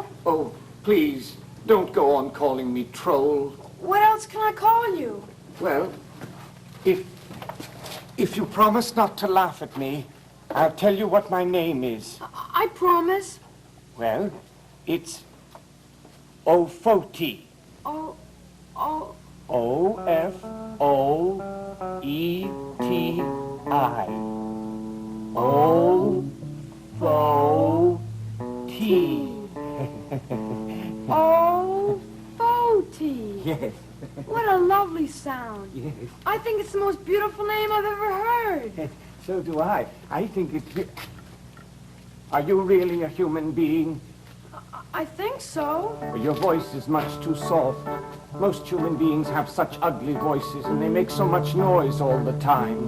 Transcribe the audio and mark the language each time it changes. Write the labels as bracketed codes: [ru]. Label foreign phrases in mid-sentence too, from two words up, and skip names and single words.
[en] Oh, please, don't go on calling me Troll. What else can I call you? Well, if you promise not to laugh at me, I'll tell you what my name is. I promise. Well, it's Ofoeti. O-F-O-E-T-I. O-Fo-T. Ofoeti. Yes. What a lovely sound. Yes. I think it's the most beautiful name I've ever heard. So do I. I think it's... Are you really a human being? I think so. Your voice is much too soft. Most human beings have such ugly voices, and they make so much noise all the time.